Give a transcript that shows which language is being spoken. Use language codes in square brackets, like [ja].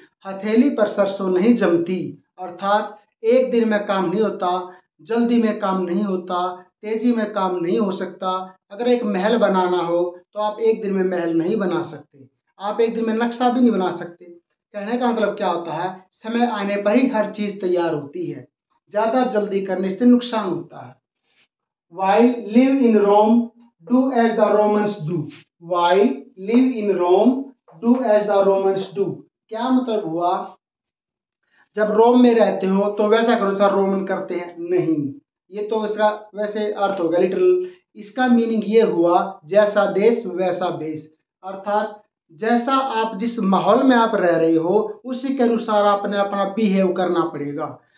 [hi] हथेली पर सरसों नहीं जमती, अर्थात एक दिन में काम नहीं होता, जल्दी में काम नहीं होता, तेजी में काम नहीं हो सकता। अगर एक महल बनाना हो तो आप एक दिन में महल नहीं बना सकते, आप एक दिन में नक्शा भी नहीं बना सकते। कहने का मतलब क्या होता है, समय आने पर ही हर चीज तैयार होती है, ज्यादा जल्दी करने से नुकसान होता है। [en] While live in Rome, do as the Romans do. While live in Rome, do as the Romans do. [hi] क्या मतलब हुआ, जब रोम में रहते हो तो वैसा करो जैसा रोमन करते हैं, नहीं। ये तो इसका वैसे अर्थ हो गया लिटरल। इसका मीनिंग ये हुआ जैसा देश वैसा भेष, अर्थात जैसा आप जिस माहौल में आप रह रहे हो उसी के अनुसार आपने अपना बिहेव करना पड़ेगा।